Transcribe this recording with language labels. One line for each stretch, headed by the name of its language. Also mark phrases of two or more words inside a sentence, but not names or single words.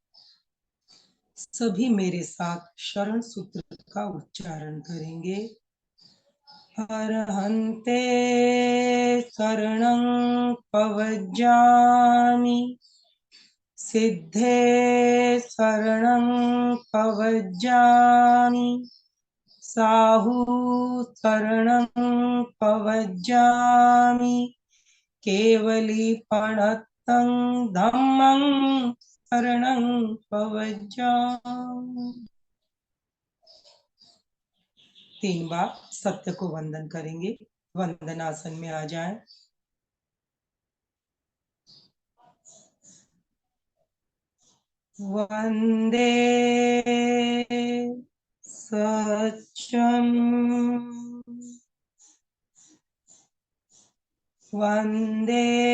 Hindi: सभी मेरे साथ शरण सूत्र का उच्चारण करेंगे।
Prakrit languages: अरहन्ते शरणं पवज्जामि, सिद्धे शरणं पवज्जामि, साहु शरणं पवज्जामि, केवलीपणतं धम्मं शरणं पवज्जामि।
Hindi: 3 बार सत्य को वंदन करेंगे। वंदनासन में आ जाएं।
Sanskrit: वंदे सत्यम, वंदे